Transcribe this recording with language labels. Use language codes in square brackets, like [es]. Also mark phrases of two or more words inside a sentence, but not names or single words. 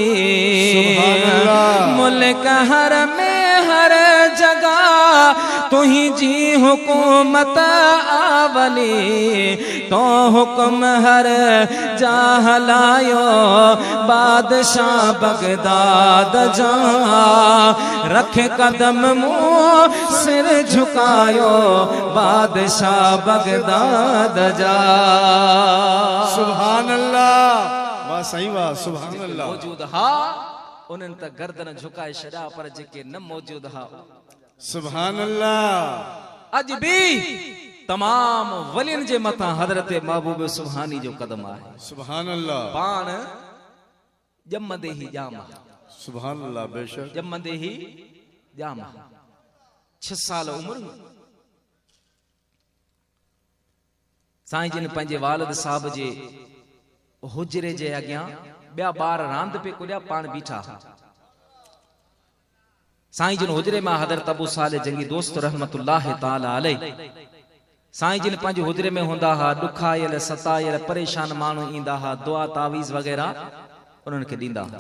[sd] मुल्क हर में हर जगह तुही जी हुकूमत आवली तो हुक्म हर जाहलायो बादशाह बगदाद जा रख कदम मुंह सिर झुकायो बादशाह बगदाद जा [ar] سبحان الله [sd] वाह सही वाह [ar] سبحان الله [sd] मौजूद हा उन्हनि त गर्दन झुकाए छॾिया पर जेके न मौजूद हा [ar] سبحان الله [sd] अज भी तमाम वलियन जे मथा हजरत महबूब सुभानी जो कदम आहे [ar] سبحان الله [sd] पाण जमदे ही जाम [ar] سبحان الله بيشك [sd] जमदे ही जाम 6 साल उम्र साईं जिन पंहिंजे वालिद साहब जे हुजरे जे अॻियां ॿिया ॿार रांदि पे कुॾिया पाण बीठा साईं जिन हुजरे मां हज़रत अबू साले जंगी दोस्त [ar] رحمة الله تعالى عليه [sd] साईं जिन पंहिंजे हुजरे में हूंदा हा ॾुखायल सतायल परेशान माण्हू ईंदा हा दुआ तावीज़ वग़ैरह उन्हनि खे ॾींदा हा